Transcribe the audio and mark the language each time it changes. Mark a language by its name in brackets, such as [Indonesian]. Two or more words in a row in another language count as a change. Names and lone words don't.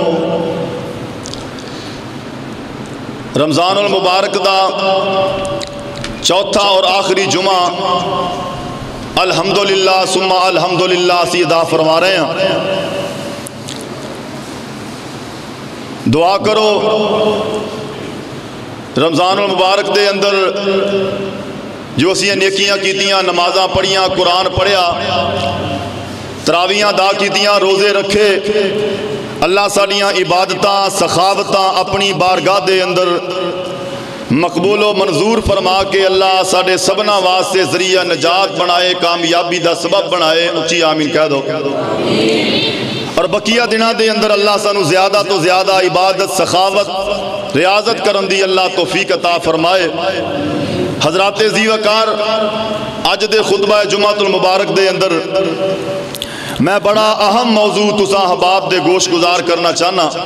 [Punjabi] رمضان المبارک دا چوتھا اور آخری جمعہ [Arabic] الحمدللہ ثم الحمدللہ [Punjabi] سیدہ فرما رہے ہیں دعا کرو رمضان المبارک دے اندر جو اسی نیکیاں کیتیاں نمازاں پڑھیاں قرآن پڑھیا تراویاں دا کیتیاں، روزے رکھے، اللہ ساڑیاں عبادتاں سخاوتاں اپنی بارگاہ دے اندر مقبول و منظور فرما کے اللہ ساڑے سبنا واسطے ذریعہ نجات بنائے، کامیابی دا سبب بنائے۔ اچھی آمین کہہ دو۔ اور بقیہ دنہ دے اندر اللہ سانو زیادہ تو زیادہ عبادت سخاوت ریاضت کرن دی اللہ توفیق عطا فرمائے۔ حضرات ذی وقار، اج دے خطبہ جمعۃ المبارک دے اندر میں بڑا اہم موضوع تساں احباب دے گوش گزار کرنا چاہنا۔